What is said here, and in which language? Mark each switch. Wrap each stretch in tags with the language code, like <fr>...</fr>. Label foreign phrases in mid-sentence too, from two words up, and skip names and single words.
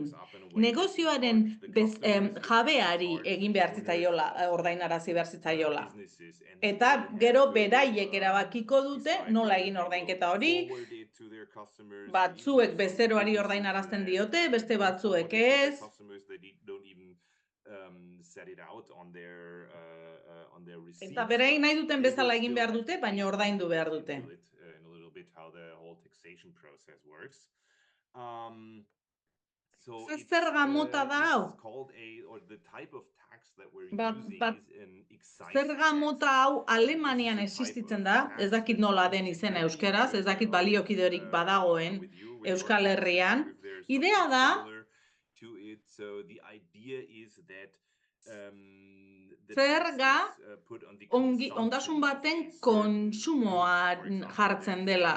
<eu>Negozioaren jabeari egin behar zitzaiola, ordainarazi behar zitzaiola. Eta gero beraiek erabakiko dute nola egin ordainketa hori, batzuek bezeroari ordainarazten diote, beste batzuek ez.</eu> <en>set it out on their receipts.</en> <eu>Eta beraiek nahi duten</eu> <en>They will</en> <eu>bezala egin</eu> <en>still</en> <eu>behar</eu> <en>have</en> <eu>dute,</eu> <en>to</en> <eu>baina</eu> <en>pay</en> <eu>ordaindu</eu> <en>taxes</en> <eu>behar dute.</eu> <en>in a little bit how the whole taxation process works. So</en> <eu>Ze</eu> <en>it's</en> <eu>zerga mota da hau?</eu> <en>called or the type of tax that we're</en> <eu>Bat-</eu> <en>using</en> <eu>bat-</eu> <en>is an excise</en> <eu>Zerga</eu> <en>tax.</en> <eu>mota hau Alemanian existitzen da, ez dakit nola den izena euskeraz, ez dakit baliokiderik badagoen Euskal Herrian. Idea da, zerga ondasun baten kontsumoa jartzen dela.</eu>